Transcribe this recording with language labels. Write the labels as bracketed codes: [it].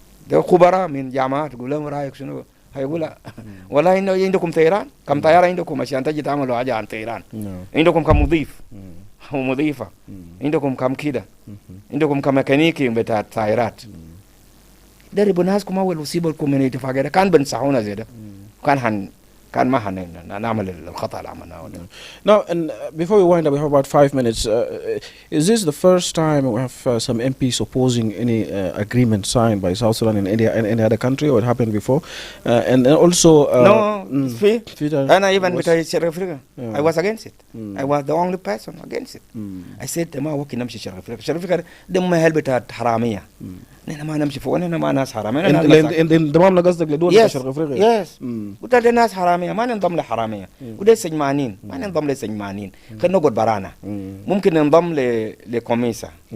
[ar] ده خبراء من جامعات، تقول لهم رايك شنو؟ هيقول لا والله انه عندكم طيران، كم طياره عندكم عشان تجي تعملوا حاجه عن طيران؟ عندكم كم مضيف او مضيفه؟ عندكم كم كده؟ عندكم كم ميكانيكي بتاع طائرات؟ دربوا ناسكم اول وسيبوا لكم من الاتفاقيه ده. كان بنصحونا زي ده، كان ما نعمل الخطا اللي عملناه. [en] Now, and before we wind up, we have about 5 minutes. Is this the first time we have some MPs opposing any agreement signed by South Sudan in any other country, or it happened before? And also, no, and I even I was against it. I was the only person against it. I said [ar] ما وكي نمشي شرق أفريقيا ده ما هلبتها حرامية. نحن ما نمشي فوق، نحن ما ناس حرامية. انضمامنا قصدك لدول شرق افريقيا؟ [en] Yes. [ar] وده ده ناس حرامية، ما ننضم لحرامية. وده سجمانين، ما ننضم لسجمانين. خلينا نقعد برانا. ممكن ننضم لكوميسا.